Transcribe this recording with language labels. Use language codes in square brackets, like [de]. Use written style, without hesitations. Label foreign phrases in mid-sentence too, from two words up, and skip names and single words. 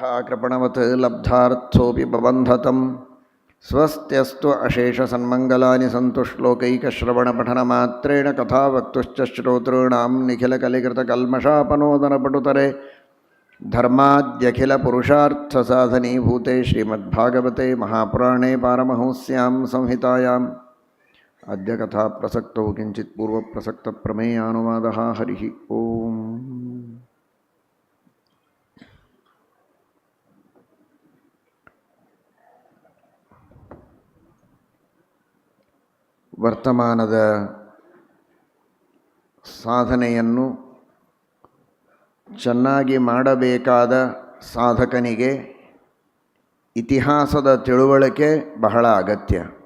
[sa] ಕೃಪಣವತ್ ಲಬ್ಧಾರ್ಥೋಪಿ ಬಬಂಧತಂ ಸ್ವಸ್ತ್ಯಸ್ತು ಅಶೇಷ ಸನ್ಮಂಗಲಾನಿ ಸಂತು ಶ್ಲೋಕೈಕಶ್ರವಣಪಠನಮಾತ್ರೇಣ ಕಥಾವಕ್ತುಶ್ಚ ಶ್ರೋತॄಣಾಂ ನಿಖಿಲಕಲಿಕೃತಕಲ್ಮಷಾಪನೋದನಪಟುತರೆ ಧರ್ಮಾದ್ಯಖಿಲ ಪುರುಷಾರ್ಥ ಸಾಧನೀಭೂತೆ ಶ್ರೀಮದ್ಭಾಗವತೆ ಮಹಾಪುರಾಣೇ ಪಾರಮಹಂಸ್ಯಾಂ ಸಂಹಿತಾಯಾಂ ಅದ್ಯ ಕಥಾ ಪ್ರಸಕ್ತೌ ಕಿಂಚಿತ್ ಪೂರ್ವಪ್ರಸಕ್ತ ಪ್ರಮೇಯಾನುವಾದಃ. ಹರಿಃ ಓಂ. [kn] ವರ್ತಮಾನದ ಸಾಧನೆಯನ್ನು ಚೆನ್ನಾಗಿ ಮಾಡಬೇಕಾದ ಸಾಧಕನಿಗೆ ಇತಿಹಾಸದ ತಿಳುವಳಿಕೆ ಬಹಳ ಅಗತ್ಯ.